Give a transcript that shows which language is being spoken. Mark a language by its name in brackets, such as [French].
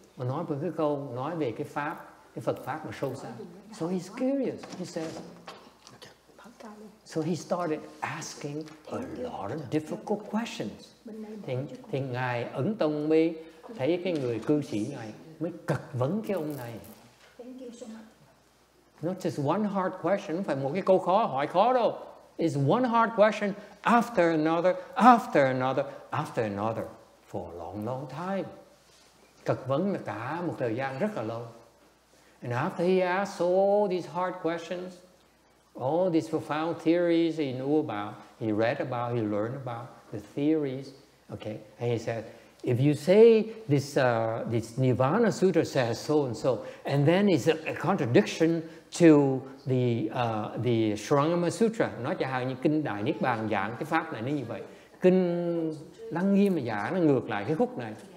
[Vietnamese] Mà nói về cái câu nói về cái pháp, cái Phật pháp mà sâu xa. [English] So he's curious. He says. So he started asking a lot of difficult questions. [Vietnamese] Thì ngài Ấn Tông mới thấy cái người cư sĩ này mới cật vấn cái ông này. [English] Not just one hard question, [Vietnamese] không phải một cái câu khó hỏi khó đâu. [English] It's one hard question after another, after another, after another for a long, long time. [Vietnamese] Cật vấn là cả một thời gian rất là lâu. [English] And after he asked all these hard questions, all these profound theories he knew about, he read about, he learned about the theories. Okay, and he said, if you say this Nirvana Sutra says so and so, and then it's a contradiction to the Shrangama Sutra, [Vietnamese] nói chẳng hạn như kinh Đại Niết Bàn giảng cái pháp này nó như vậy, kinh Lăng Nghiêm mà giảng nó ngược lại cái khúc này.